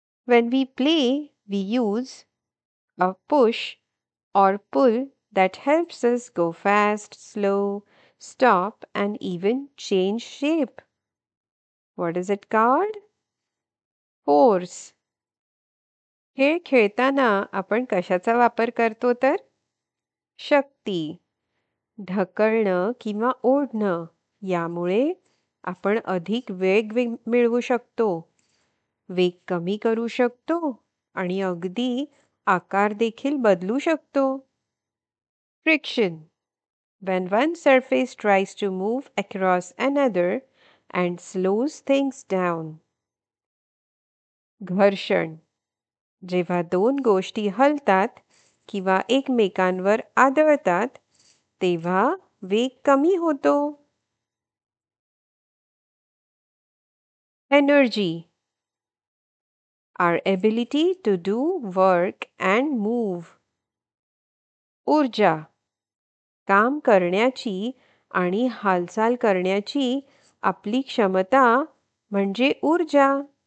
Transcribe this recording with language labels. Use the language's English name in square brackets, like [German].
[English] When we play, we use a push or pull that helps us go fast, slow, stop, and even change shape. What is it called? Force. [Marathi] खेळ खेळताना आपण कशाचा वापर करतो तर? शक्ती. ढकलणं किंवा ओढणं यामुळे आपण अधिक वेग मिळवू शकतो. वेग कमी करू शकतो आणि अगदी आकार देखील बदलू शकतो. [English] Friction. When one surface tries to move across another and slows things down. [Marathi] घर्षण. जेव्हा दोन गोष्टी हलतात किंवा एकमेकांवर आदळतात तेव्हा वेग कमी होतो. [English] Energy. Our ability to do work and move. [Marathi] ऊर्जा. काम करण्याची आणि हालचाल करण्याची आपली क्षमता म्हणजे ऊर्जा.